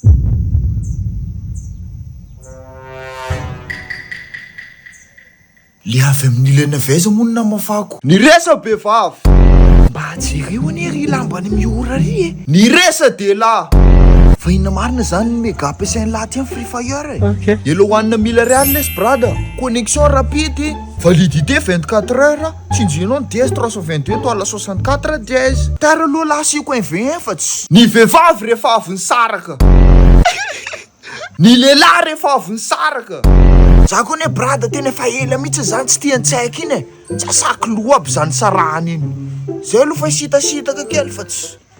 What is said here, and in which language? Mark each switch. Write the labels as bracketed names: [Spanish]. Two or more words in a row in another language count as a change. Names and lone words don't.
[Malagasy] Le avy amin'ny ilena veza moa namafako. Ny resa behivavy. Mba jereo anie ry lambany miora ry e. Ny resa de-lahy. Fa ina marina zany ny mega ampiasainy lahy ty amin'ny Free Fire e. Elo hoanina 1000 ariary les brada. [French] Connexion rapide. Validité 24 heures. [Malagasy] Tsinjinao ny DS 322 toala 64 dièse. Tara aloha lasiko efatsy. Ny vehivavy rehefa avy nisaraka. Ny lehilahy rehefa avy nisaraka. Za koa ne brada tena efa ela mihitsy zany tsy tia an-tsaika iny e. Tsy asaky loha aby zany sarahany iny. Zay aloha fa hisitasitaka kely fa tsy.